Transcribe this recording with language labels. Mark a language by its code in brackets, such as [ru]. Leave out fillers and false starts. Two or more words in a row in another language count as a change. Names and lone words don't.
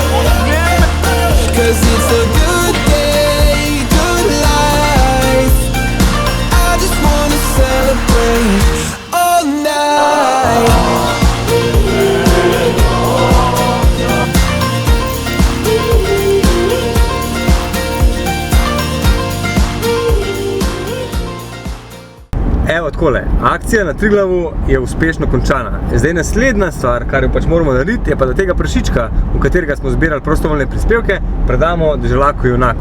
[en] 'Cause it's a good day, good life. I just wanna celebrate all night. [sl] Evo takole, akcija na Triglavu je uspešno končana. Zdaj naslednja stvar, kar jo pač moramo narediti, je pa da tega prašička, v katerega smo zbirali prostovoljne prispevke, predamo Deželaku Junaku.